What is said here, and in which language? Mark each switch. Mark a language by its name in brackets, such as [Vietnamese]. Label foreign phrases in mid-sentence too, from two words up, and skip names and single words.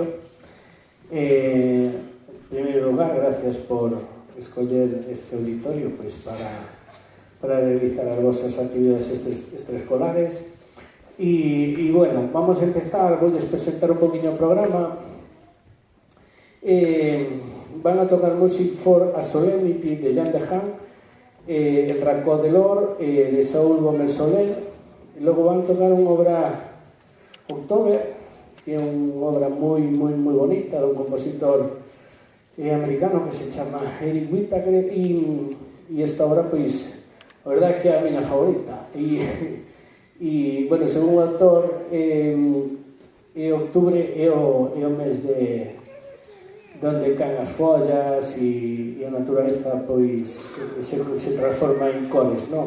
[Galician] En primeiro lugar, gracias por escoller este auditorio para realizar as vosas actividades extraescolares. E bueno, [Spanish] vamos a empezar, [Galician] vou presentar un poquinho o programa. Van a tocar Music for a Solemnity de Jan de Han, el Racó de Lor de Saúl Gómez Soler, e logo van a tocar unha obra October, que é unha obra moi bonita dun compositor americano que se chama Eric Whittaker, e esta obra, pois, a verdade é que é a miña favorita. E bueno, según o autor, Octubre é o mes de onde caen as follas e a naturaleza, pois, se transforma en cores, non?